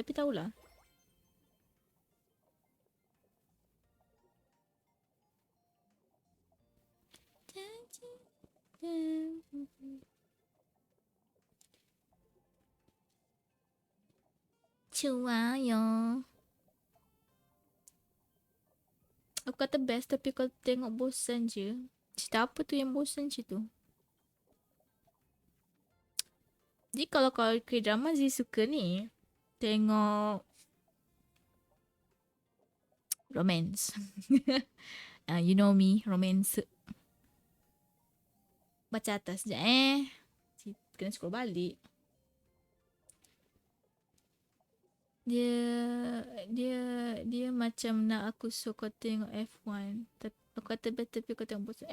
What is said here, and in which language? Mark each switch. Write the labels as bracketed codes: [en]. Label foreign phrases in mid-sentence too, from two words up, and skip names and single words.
[ms] Tapi tahulah. Cuayo. Aku kata best tapi kalau tengok bosan je. Cerita apa tu yang bosan je tu? Jadi kalau K-drama Zee suka ni, tengok romance. [en] You know me, romance. [ms] Baca atas sekejap Kena scroll balik. Dia macam nak aku suruh kau tengok F1. Aku kata better tapi kau tengok bosan.